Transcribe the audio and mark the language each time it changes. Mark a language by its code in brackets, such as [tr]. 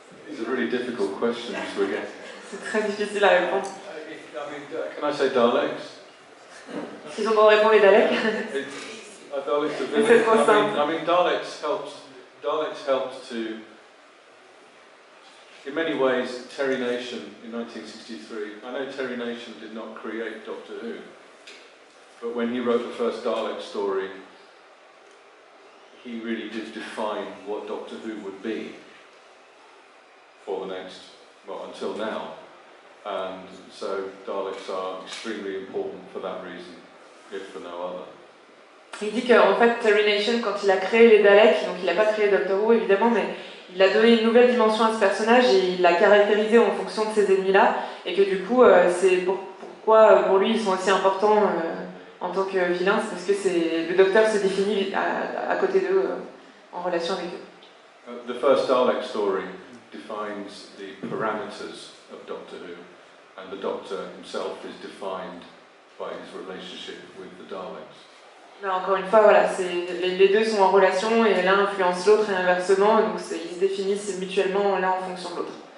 [en] It's a really difficult question to get. [fr] C'est très difficile à répondre. [en] Can I say Daleks? [fr] Ils ont beau répondre les Daleks. [en] Daleks are [fr] C'est [en] villains. [fr] trop simple. [en] I mean, Daleks helped to, in many ways, Terry Nation in 1963. I know Terry Nation did not create Doctor Who, but when he wrote the first Dalek story, he really did define what Doctor Who would be for the next, well, until now. And so Daleks are extremely important for that reason, if for no other. [fr] Il dit qu'en fait, Terry Nation, quand il a créé les Daleks, donc il n'a pas créé Doctor Who évidemment, mais il a donné une nouvelle dimension à ce personnage et il l'a caractérisé en fonction de ses ennemis-là, et que du coup, c'est pourquoi pour lui ils sont aussi importants en tant que vilains, c'est parce que le Docteur se définit à côté d'eux, en relation avec eux. [en] The first Dalek story defines the parameters of Doctor Who, and the Doctor himself is defined by his relationship with the Daleks. [fr] Là, encore une fois, voilà, les deux sont en relation et l'un influence l'autre et inversement, donc ils se définissent mutuellement l'un en fonction de l'autre.